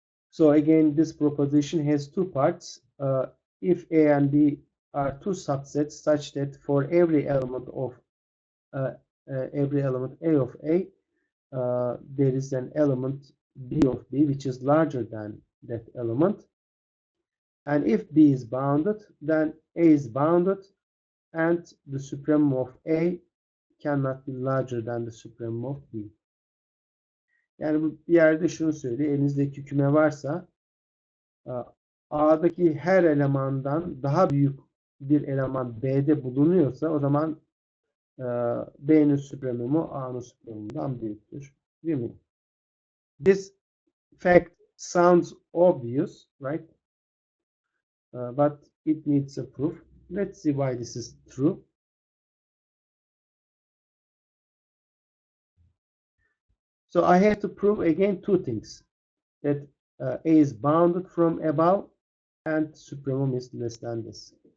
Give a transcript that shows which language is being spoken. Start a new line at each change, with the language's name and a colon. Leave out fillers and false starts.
English: So again, this proposition has two parts. If A and B are two subsets such that for every element of A of A, there is an element B of B which is larger than that element. And if B is bounded, then A is bounded and the supremum of A cannot be larger than the supremum of B.
Turkish: Yani bu bir yerde şunu söylüyor. Elinizdeki küme varsa A'daki her elemandan daha büyük bir eleman B'de bulunuyorsa o zaman B'nin supremumu A'nın supremumundan büyüktür. Değil mi?
English: This fact sounds obvious, right? But it needs a proof. Let's see why this is true. So I have to prove again two things. That A is bounded from above and supremum is less than this.